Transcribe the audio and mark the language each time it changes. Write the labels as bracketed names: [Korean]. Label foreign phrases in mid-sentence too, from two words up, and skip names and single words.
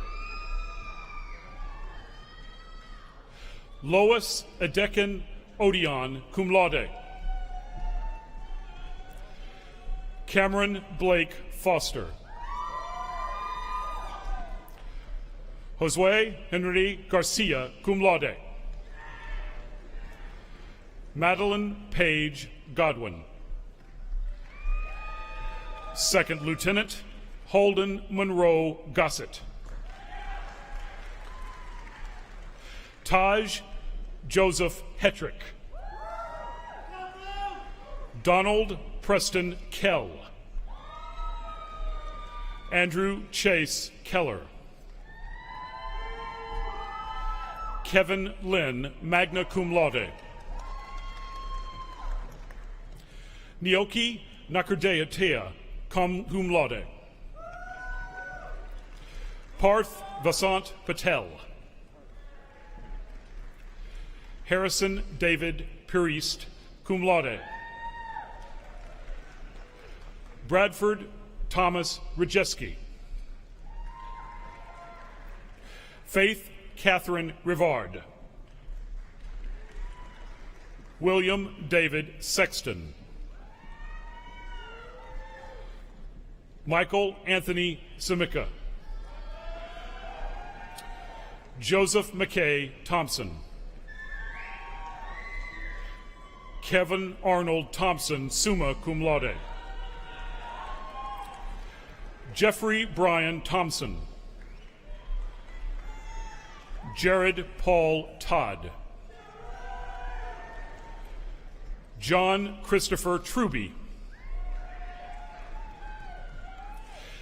[English] Lois Adekin Odeon, [Latin] cum laude. [English] Cameron Blake Foster. Josue Henry Garcia, [Latin] cum laude. [English] Madeline Page Godwin. Second Lieutenant Holden Monroe Gossett. Taj Joseph Hetrick. Donald Preston Kell. Andrew Chase Keller. Kevin Lynn, [Latin] magna cum laude. [English] Nioki Nakardea Tea, [Latin] cum laude. [English] Parth Vasant Patel. Harrison David Purist, [Latin] cum laude. [English] Bradford Thomas Rajeski. Faith Catherine Rivard. William David Sexton. Michael Anthony Samika. Joseph McKay Thompson. Kevin Arnold Thompson, [Latin] summa cum laude. [English] Jeffrey Brian Thompson. Jared Paul Todd. John Christopher Truby.